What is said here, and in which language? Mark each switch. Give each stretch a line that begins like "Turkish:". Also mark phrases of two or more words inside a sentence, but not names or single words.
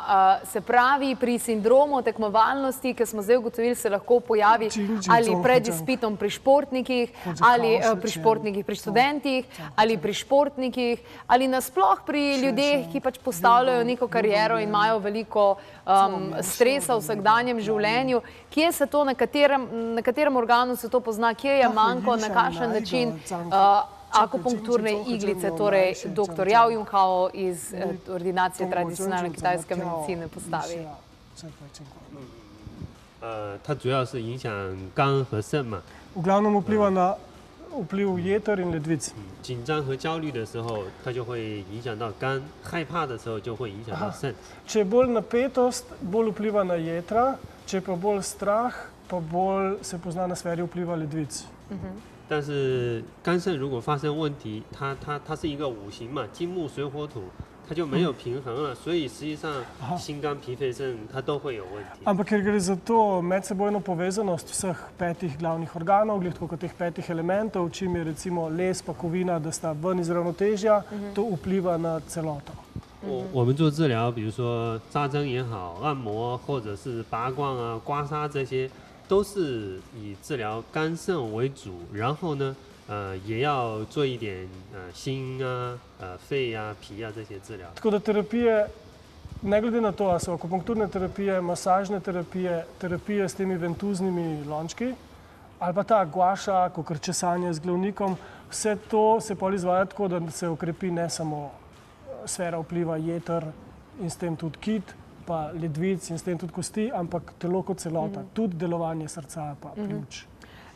Slovenian: Se pravi, pri sindromu tekmovalnosti, ki smo zdaj ugotovili, se lahko pojavi ali pred izpitom pri športnikih, ali pri športnikih, pri študentih, ali pri športnikih, ali nasploh pri ljudeh, ki pač postavljajo neko kariero in imajo veliko stresa v vsakdanjem življenju. Kje se to, na katerem organu se to pozna, kje je manjko, na kakšen način akupunkturne iglice, torej dr. Yao Junhao iz ordinacije tradicionalne kitajske medicine postavi?
Chinese: 它主要是影响肝和肾嘛。
Slovenian: V glavnem vpliva na vpliv jeter in ledvic.
Chinese: 紧张和焦虑的时候，它就会影响到肝；害怕的时候就会影响到肾。
Slovenian: Če je bolj napetost, bolj vpliva na jetra, če pa bolj strah, pa bolj se pozna na sferi vpliva ledvic.
Chinese: 但是肝肾如果发生问题，它是一个五行嘛，金木水火土，它就没有平衡了，所以实际上心肝脾肺肾它都会有问题。
Slovenian: Ampak ker gre za to medsebojno povezanost vseh petih glavnih organov, tako kot teh petih elementov, čim je recimo les pa kovina, da sta ven iz ravnotežja, to vpliva na celoto.
Chinese: 我们做治疗，比如说扎针也好，按摩或者是拔罐啊、刮痧这些。都是以治疗肝肾为主，然后呢，也要做一点心啊、肺啊、脾啊这些治疗。
Slovenian: Tako da terapije, ne glede na to, ali so akupunkturne terapije, masažne terapije, terapije s temi ventuznimi lončki, ali pa ta guaša, kakor česanje z glavnikom, vse to se pol izvaja tako, da se okrepi ne samo sfera vpliva jeter in s tem tudi kit, pa ledvic in s tem tudi kosti, ampak telo kot celota, tudi delovanje srca pa pljuč.